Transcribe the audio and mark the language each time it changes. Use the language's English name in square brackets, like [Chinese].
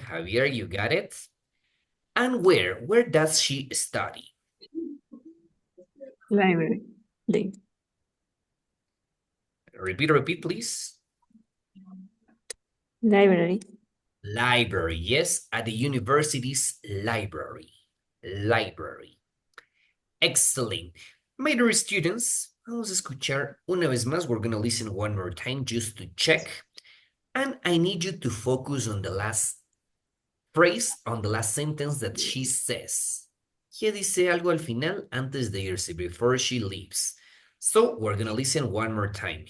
[English] Javier, you got it. And where? Where does she study? Library. Li- Repeat, please. Library. Library, yes, at the university's library. Library. Excellent. My dear students, [Spanish] vamos a escuchar una vez más. [English] We're going to listen one more time just to check. And I need you to focus on the last phrase, on the last sentence that she says. [Spanish] Ella dice algo al final antes de irse, [English] before she leaves. So we're going to listen one more time.